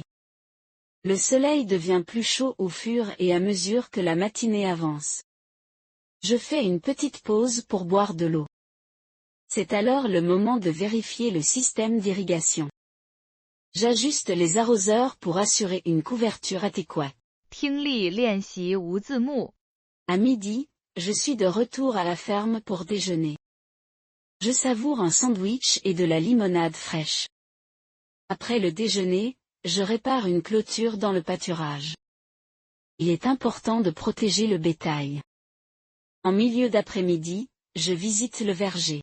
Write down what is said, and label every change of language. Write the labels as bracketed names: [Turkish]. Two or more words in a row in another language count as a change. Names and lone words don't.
[French] Le soleil devient plus chaud au fur et à mesure que la matinée avance. Je fais une petite pause pour boire de l'eau. C'est alors le moment de vérifier le système d'irrigation. J'ajuste les arroseurs pour assurer une couverture adéquate. [Chinese] 听力练习无字幕。 [French] À midi, je suis de retour à la ferme pour déjeuner. Je savoure un sandwich et de la limonade fraîche. Après le déjeuner, je répare une clôture dans le pâturage. Il est important de protéger le bétail. En milieu d'après-midi, je visite le verger.